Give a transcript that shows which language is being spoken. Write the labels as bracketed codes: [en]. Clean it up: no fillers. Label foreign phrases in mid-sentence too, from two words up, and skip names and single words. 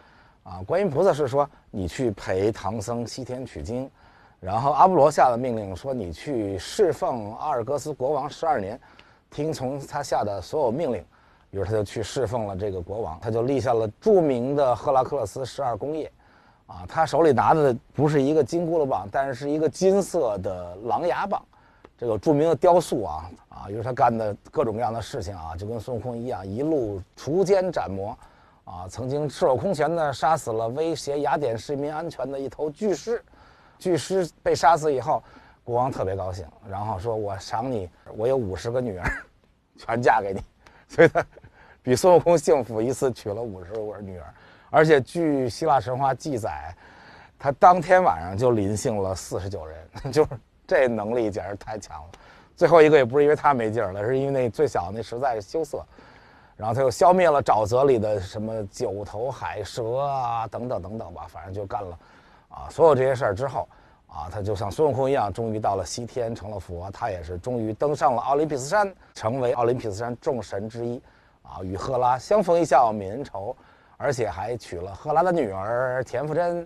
[zh] 啊，觀音菩薩是說你去陪唐僧西天取經，然後阿波羅下的命令說你去侍奉阿尔戈斯國王12年，听从他下的所有命令。比如他就去侍奉了這個國王，他就立下了著名的赫拉克勒斯12功業。啊，他手裡拿的不是一個金箍噜棒，但是一個金色的狼牙棒，這個著名的雕塑啊，於是他幹的各種各樣的事情啊，就跟孫悟空一樣，一路除奸斬魔，啊，曾經赤手空拳的殺死了威脅雅典市民安全的一頭巨獅，巨獅被殺死以後，國王特別高興，然後說我賞你，我有50個女兒，全嫁給你，所以他比孫悟空幸福，一次娶了50個女兒。而且據希臘神話記載，他當天晚上就臨幸了49人，就是這能力簡直太強了。最後一個也不是因為他沒勁兒了，是因為那最小那實在是羞澀。然後他又消滅了沼澤裡的什麼9頭海蛇啊，等等等等吧，反正就幹了啊所有這些事兒之後他就像孫悟空一樣，終於到了西天成了佛，他也是終於登上了奧林匹斯山，成為奧林匹斯山眾神之一與赫拉相逢一笑泯恩仇，而且還娶了赫拉的女兒田馥甄。